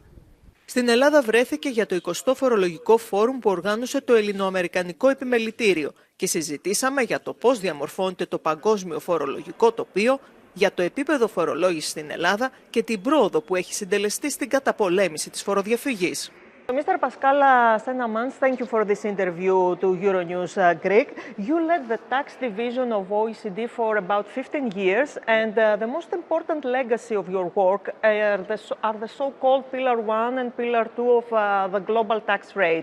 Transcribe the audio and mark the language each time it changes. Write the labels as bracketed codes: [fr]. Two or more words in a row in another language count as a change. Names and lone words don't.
[el] Στην Ελλάδα βρέθηκε για το 20ο φορολογικό φόρουμ που οργάνωσε το Ελληνοαμερικανικό Επιμελητήριο και συζητήσαμε για το πώς διαμορφώνεται το παγκόσμιο φορολογικό τοπίο, για το επίπεδο φορολόγησης στην Ελλάδα και την πρόοδο που έχει συντελεστεί στην καταπολέμηση της φοροδιαφυγής. [en] Mr. Pascal Saint Amans, thank you for this interview to Euronews Greek. You led the tax division of OECD for about 15 years, and the most important legacy of your work are the so-called Pillar 1 and Pillar 2 of the global tax rate.